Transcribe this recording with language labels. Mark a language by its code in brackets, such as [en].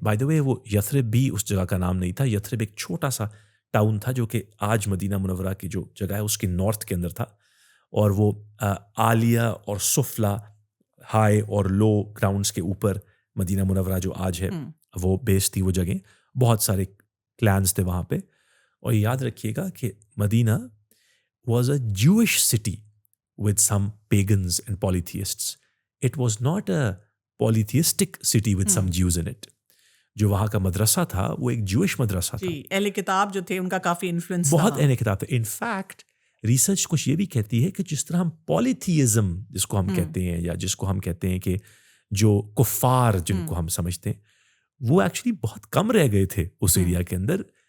[ur] By the وے وہ یثرب بھی اس جگہ کا نام نہیں تھا. یثرب ایک چھوٹا سا ٹاؤن تھا جو کہ آج مدینہ منورہ کی جو جگہ ہے اس کے نارتھ کے اندر تھا, اور وہ عالیہ اور سفلا, ہائی اور لو گراؤنڈس کے اوپر مدینہ منورہ جو آج ہے وہ بیس تھی وہ جگہیں. بہت سارے کلینز تھے وہاں پہ. اور یاد رکھیے گا کہ مدینہ [en] Was a Jewish city with some pagans and polytheists. It was not a polytheistic city with some Jews in it. [ur] جو وہاں کا مدرسہ تھا وہ ایک جوئش مدرسہ تھا. اہل کتاب جو تھے ان کا کافی انفلوئنس بہت اہل کتاب تھے. انفیکٹ ریسرچ کچھ یہ بھی کہتی ہے کہ جس طرح ہم پولیتھیزم جس کو ہم کہتے ہیں, یا جس کو ہم کہتے ہیں کہ جو کفار جن کو ہم سمجھتے ہیں, وہ ایکچولی بہت کم رہ گئے تھے اس ایریا کے اندر.